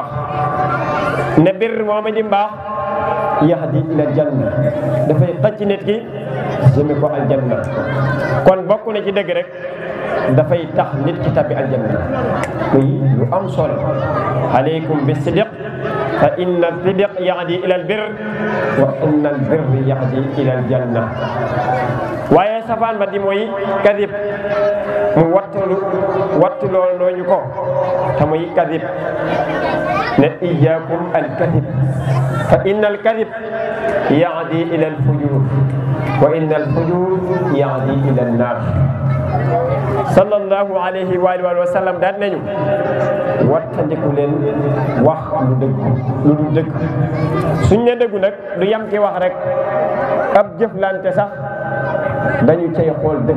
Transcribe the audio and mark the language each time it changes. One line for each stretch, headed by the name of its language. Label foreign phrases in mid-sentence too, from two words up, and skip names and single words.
Wolof: ne birr mooma di mbaax
Arabic: يهدي إلى الجنة
Wolof: dafay xëcc nit ki jëme ko aljanna. kon bokk na ci dëgg rek dafay tax nit ki tabbi aljanna. muy lu am solo.
Arabic: عليكم بالصدق فإن الصدق يهدي إلى البر وإن البر يهدي إلى الجنة.
Wolof: waaye safaan ba di mooy kadib, mu wattu loolu ñu ko te muy kadib.
Arabic: ne إياكم والكذب فإن الكذب يهدي إلى الفجور وإن الفجور يهدي إلى النار. صلى الله عليه وسلم
Wolof: daan nañu wattandiku leen wax lu dul dëgg. suñ ne dëggu nag du yam ci wax rek, ab jëflante sax dañu cay xool dëgg.